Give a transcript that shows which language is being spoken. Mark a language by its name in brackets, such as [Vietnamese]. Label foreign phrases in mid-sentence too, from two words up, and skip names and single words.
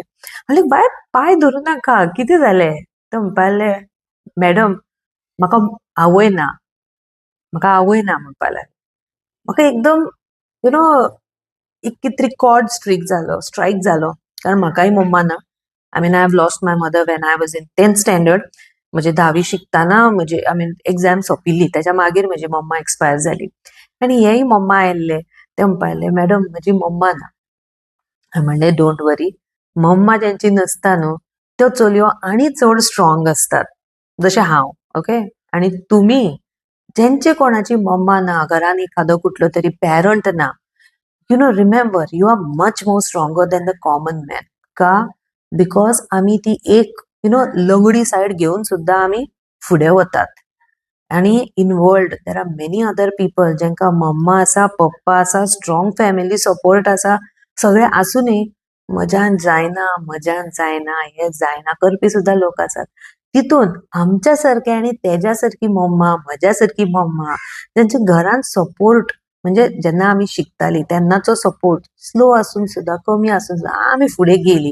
[Konkani] हांव बाय पांय धरू नाका, कितें जालें? ते म्हणपाक लागले, मॅडम म्हाका आवय ना, म्हाका आवय ना म्हणपाक लागले. म्हाका एकदम एक कितें तरी [English] chord strike [Konkani] जालो, कारण म्हाकाय मम्मा ना. [English] I have lost my mother when I was in 10th standard. [Konkani] म्हणजे 10वी शिकताना म्हणजे एक्झाम सोंपिल्ली, त्याच्या मागीर म्हजी मम्मा एक्सपायर जाली. आनी हेय मम्मा आयिल्ले, ते म्हणपाक लागले, मॅडम म्हजी मम्मा ना. हांवें म्हणलें, [English] don't worry, [Konkani] मम्मा जेंची नसता न्हू त्यो चलयो आनी चड स्ट्रॉंग असतात, जशें हांव. ओके, आणि तुमी जेंचे कोणाची मम्मा ना, घरान एखादो कुठलो तरी पॅरंट ना, [English] Remember, you are much more stronger than the common man. का? [Konkani] बिकॉज आमी ती एक लंगडी सायड घेवन सुद्दां आमी फुडें वतात. आणि [English] in world there are many other people [Konkani] जेंका मम्मा आसा, पप्पा आसा, [English] strong family support [Konkani] आसा, सगळे आसूनय म्हज्यान जायना हे जायना करपी सुद्दां लोक आसात. तितून आमच्या सारखे आणि तेज्या सारकी मम्मा, म्हज्या सारकी मम्मा, जेंच्या घरान सपोर्ट, म्हणजे जेन्ना आमी शिकताली तेन्नाचो सपोर्ट स्लो आसून सुद्दां, कमी आसून सुद्दां आमी फुडें गेली.